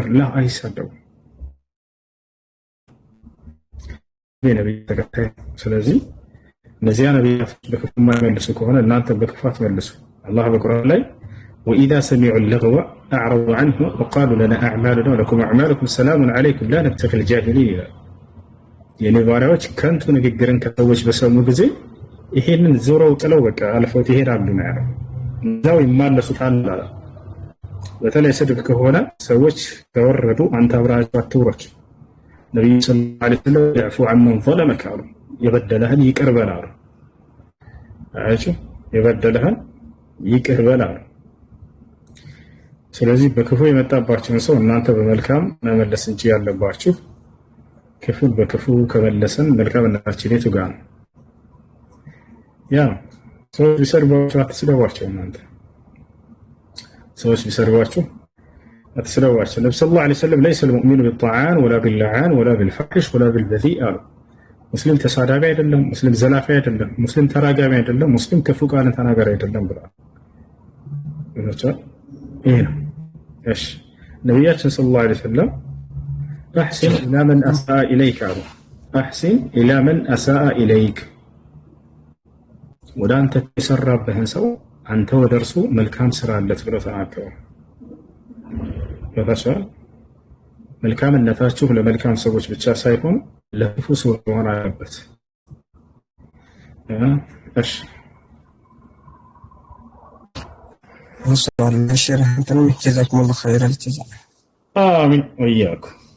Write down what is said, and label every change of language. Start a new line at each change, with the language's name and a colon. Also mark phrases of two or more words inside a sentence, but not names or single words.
Amharic: ላ አይሳደቡ። ነብይ ተከታይ። ስለዚህ እነዚያ ነቢያቶች በክፉ የማይመልሱ ከሆነ እናንተ በክፋት መልሱ። አላህ በቁርአን ላይ
Arabic: وإذا سمعوا اللغو أعرضوا عنه وقالوا لنا أعمالنا ولكم أعمالكم سلام عليكم لا نبتغي الجاهلين.
Amharic: የኔ ባሪያዎች ከንቱ ንግግርን ከሰዎች በሰሙ ጊዜ ይሄንን ዞረው ጥለው በቃ አልፈውት ይሄዳሉ ነው ያለው። እዛው ይማለሱታል። በተለይ ስድብ ከሆነ ሰዎች ከወረዱ አንተ አብራቸው አትውረድ። ነብዩ
Arabic: صلى الله عليه وسلم
Amharic: ያፉ
Arabic: عمن ظلمك
Amharic: አሉ። የበደለህን ይቅር በል አሉ። አያችሁ የበደለህን ይቅር በል አሉ። ስለዚህ በክፉ የመጣባችሁን ሰው እናንተ በመልካም መመለስ እንጂ ያለባችሁ ክፉን በክፉ ከመለሰን መልካምነታችን የቱ ጋር ነው? ያ ሰዎች ቢሰርቧችሁ አትስደቧቸው። እናንተ ሰዎች ቢሰርቧችሁ አትስደቧቸው። ነብዩ
Arabic: صلى الله عليه وسلم ليس المؤمن بالطعان ولا باللعان ولا بالفحش ولا بالبذيء
Amharic: አሉ። ሙስሊም ተሳዳቢ አይደለም፣ ሙስሊም ዘላፊ አይደለም፣ ሙስሊም ተራጋሚ አይደለም፣ ሙስሊም ክፉ ቃልን ተናጋሪ አይደለም ብለዋል። ይሄ ነው። እሺ ነብያችን
Arabic: صلى الله عليه وسلم أحسن إلى من أساء إليك
Amharic: አሉ።
Arabic: أحسن إلى من أساء إليك
Amharic: ወደ አንተ የሰራብህን ሰው አንተ ወደ እርሱ መልካም ስራ አለት ብለው ተናገሩ። ይፈሳል መልካምነታችሁ ለመልካም ሰዎች ብቻ ሳይሆን ለክፉ ሰዎች መሆን አለበት። እሺ ወሰላም ለሸርህ እንተንም ጀዛኩም
Arabic: الله خير الجزاء آمين وإياكم።